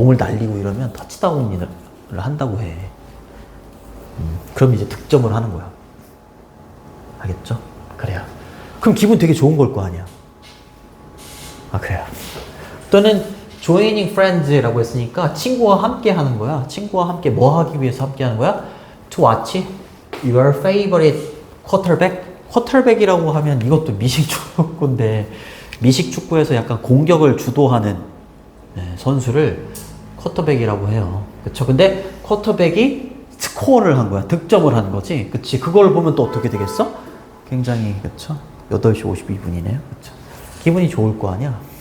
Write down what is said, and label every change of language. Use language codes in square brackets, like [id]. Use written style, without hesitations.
[ko] 몸을 날리고 이러면 터치다운을 한다고 해. 그럼 이제 득점을 하는 거야. 알겠죠? 그래요. 그럼 기분 되게 좋은 걸 거 아니야. 아, 그래요. 또는 [en] joining friends [ko] 라고 했으니까 친구와 함께 하는 거야. 친구와 함께 뭐 하기 위해서 함께 하는 거야? [en] To watch your favorite quarterback. [ko] 쿼터백이라고 하면 이것도 미식 축구인데, 미식 축구에서 약간 공격을 주도하는 선수를 쿼터백이라고 해요. 그쵸? 근데 쿼터백이 스코어를 한 거야. 득점을 한 거지. 그치? 그걸 보면 또 어떻게 되겠어? 굉장히, 그쵸? 8시 52분이네요. 그쵸? 기분이 좋을 거 아니야?